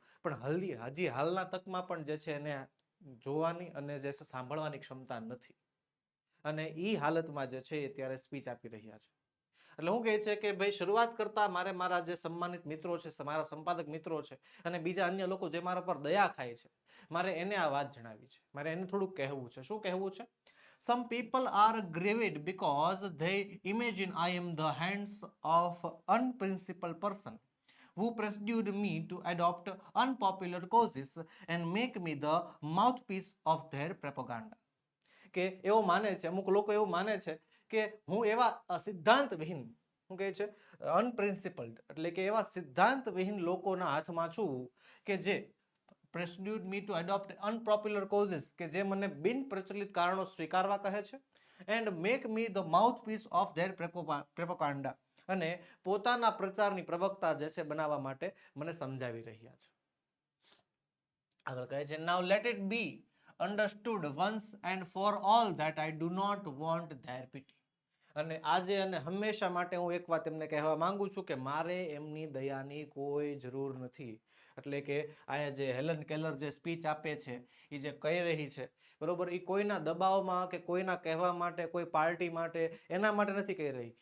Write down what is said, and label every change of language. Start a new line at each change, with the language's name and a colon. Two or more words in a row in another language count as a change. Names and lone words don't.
Gujarati: પણ હજી હાલના તકમાં પણ જે છે એને જોવાની અને જે છે સાંભળવાની ક્ષમતા નથી. અને એ હાલતમાં જે છે એ ત્યારે સ્પીચ આપી રહ્યા છે. એટલે હું કહે છે કે ભાઈ, શરૂઆત કરતા મારે મારા જે સન્માનિત મિત્રો છે, મારા સંપાદક મિત્રો છે, અને બીજા અન્ય લોકો જે મારા પર દયા ખાય છે, મારે એને આ વાત જણાવી છે, મારે એને થોડુંક કહેવું છે. શું કહેવું છે?
English: Some people are grieved because they imagine I am the hands of unprincipled person who persuaded me to adopt unpopular causes and make me the mouthpiece of their propaganda.
Gujarati: કે એવું માને છે, અમુક લોકો એવું માને છે કે હું એવા સિદ્ધાંતવિહીન, શું કહે છે, અનપ્રિન્સિપલ્ડ, એટલે કે એવા સિદ્ધાંતવિહીન લોકોના હાથમાં છું કે જે
English: persuade me to adopt unpopular causes,
Gujarati: કે જે મને બિન પ્રચલિત કારણો સ્વીકારવા કહે છે,
English: and make me the mouthpiece of their propaganda,
Gujarati: અને પોતાના પ્રચારની પ્રવક્તા જે છે બનાવવા માટે મને સમજાવી રહ્યા છે. આગળ કહે છે,
English: now let it be understood once and for all that I do not want their pity.
Gujarati: અને આજે અને હંમેશા માટે હું એક વાત એમને કહેવા માંગુ છું કે મારે એમની દયાની કોઈ જરૂર નથી. એટલે કે અહીંયા જે હેલન કેલર જે સ્પીચ આપે છે એ જે કહી રહી છે બરોબર, એ કોઈના દબાવમાં કે કોઈના કહેવા માટે, કોઈ પાર્ટી માટે, એના માટે નથી કહી રહી.